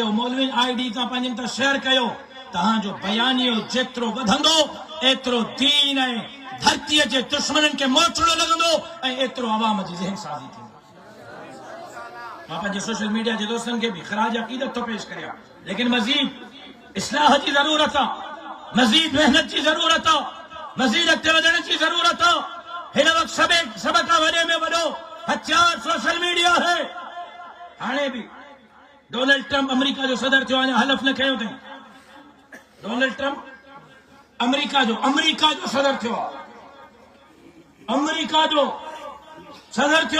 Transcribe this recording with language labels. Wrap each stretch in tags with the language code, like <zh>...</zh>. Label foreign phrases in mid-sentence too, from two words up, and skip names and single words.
<sd>मौलवी आईडी खां पंहिंजनि तां शेयर कयो। तव्हांजो बयानियो जेतिरो वधंदो एतिरो दीन ऐं धरतीअ जे दुश्मननि खे मोचड़ो लॻंदो ऐं एतिरो अवाम जी ज़हन साज़ी थींदी। मां पंहिंजे</sd> <en>social media</en> <sd>जे दोस्तनि खे बि ख़राज अक़ीदत थो पेश करियां, लेकिन मज़ीद इस्लाह जी ज़रूरत आहे,</sd> <ur>मज़ीद मेहनत की जरूरत है, मज़ीद</ur> <sd>अॻिते वधण</sd> <ur>की जरूरत है।</ur> <sd>हिन वक़्तु सब खां वॾे में वॾो हथियार</sd> <en>social media</en> <sd>है। हाणे बि डोनाल्ड ट्रम्प अमेरिका जो सदर थियो, अञा हलफ़ न कयो अथई। डोनाल्ड ट्रम्प अमेरिका जो सदर थियो, अमेरिका जो सदर थियो।</sd>